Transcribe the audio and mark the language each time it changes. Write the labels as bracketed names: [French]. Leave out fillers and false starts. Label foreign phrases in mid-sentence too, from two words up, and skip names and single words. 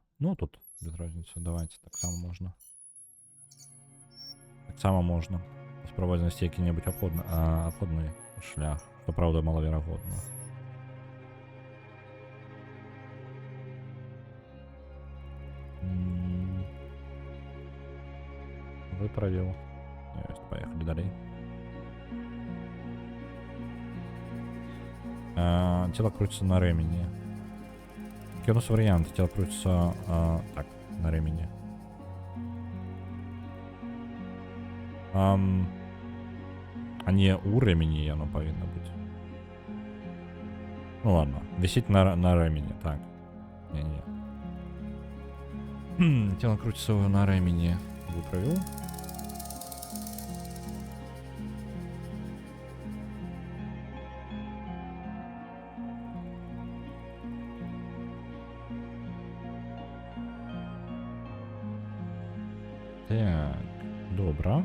[Russian] Ну, тут без разницы, давайте, [Belarusian] таксама можна. Таксама можна паспрабаваць знайсці які-небудзь абходны шлях, што, праўда, малаверагодна. [Russian] Выправил. Есть, поехали далей. Тело крутится на ремени. Какие у нас варианты? Тело крутится так, на ремени. А не у ремени оно повинно быть. Ну ладно, висеть на ремени, так. Не-не. Тело крутится на ремени. Выправил. [Belarusian] Так, добра.